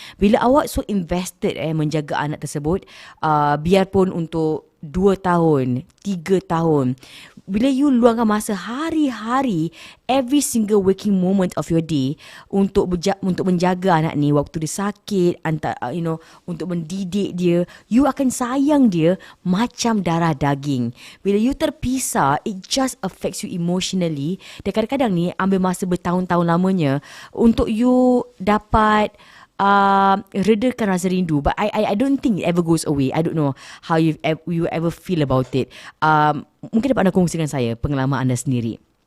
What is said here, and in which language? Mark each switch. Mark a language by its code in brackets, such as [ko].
[ms] Bila awak so invested menjaga anak tersebut, biarpun untuk 2 tahun, 3 tahun, bila you luangkan masa hari-hari, [en] every single waking moment of your day [ms] untuk menjaga anak ni waktu dia sakit, untuk mendidik dia, you akan sayang dia macam darah daging. Bila you terpisah, [en] it just affects you emotionally. [ms] Dan kadang-kadang ni ambil masa bertahun-tahun lamanya untuk you dapat redakan rasa rindu. [en] But I don't think it ever goes away. I don't know how you ever feel about it. [ms] Mungkin dapat anda kongsikan saya pengalaman anda sendiri.